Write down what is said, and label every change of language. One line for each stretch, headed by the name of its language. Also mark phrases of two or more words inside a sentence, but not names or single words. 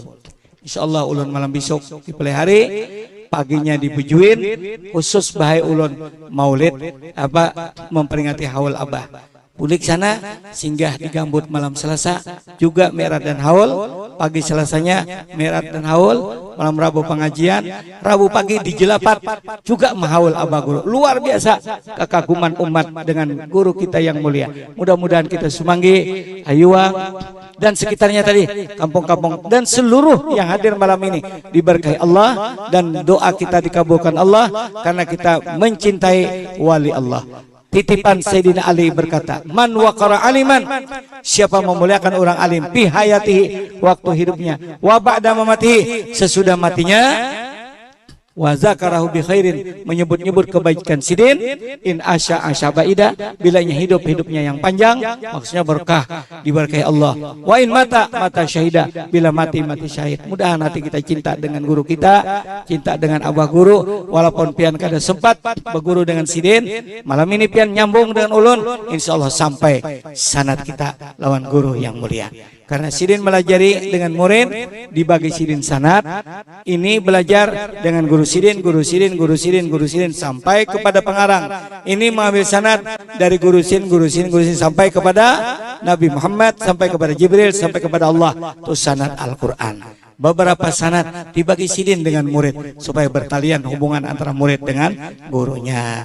Banjar: Insyaallah ulun malam besok di hari paginya dibujuin khusus bahai ulun maulid apa memperingati haul abah. Pulik sana singgah di Gambut malam Selasa juga Mi'raj dan haul.
Indonesian: Pagi Selasanya Mi'raj dan haul. Malam Rabu pengajian, Rabu pagi di Jelapat juga mahaul abah guru. Luar biasa kekaguman umat dengan guru kita yang mulia. Mudah-mudahan kita Sumanggi, Ayuang dan sekitarnya tadi, kampung-kampung dan seluruh yang hadir malam ini diberkahi Allah dan doa kita dikabulkan Allah karena kita mencintai wali Allah. Titipan Sayyidina Ali berkata,
Arabic: من وقر عالما,
Indonesian: siapa memuliakan orang alim
Arabic: في حياته,
Indonesian: waktu hidupnya,
Arabic: وبعد مماته,
Indonesian: sesudah matinya,
Arabic: وذكره بخير,
Indonesian: menyebut-nyebut kebaikan sidin,
Arabic: إن عاش سعيدا,
Indonesian: bilanya hidupnya yang panjang, maksudnya berkah, diberkahi Allah.
Arabic: وإن مات شهيدا,
Indonesian: bila mati syahid.
Banjar: Mudahan hati kita cinta dengan guru kita, cinta dengan abah guru, walaupun pian kada sempat berguru dengan sidin, malam ini pian nyambung dengan ulun, insyaallah sampai sanad kita lawan guru yang mulia. Karena sidin melajari dengan murid dibagi sidin sanad.
Indonesian: Ini belajar dengan guru sidin sampai kepada pengarang. Ini mengambil sanad dari guru sidin sampai kepada Nabi Muhammad, sampai kepada Jibril, sampai kepada Allah. Itu sanad Al-Quran. Beberapa sanad dibagi sidin dengan murid supaya bertalian hubungan antara murid dengan gurunya.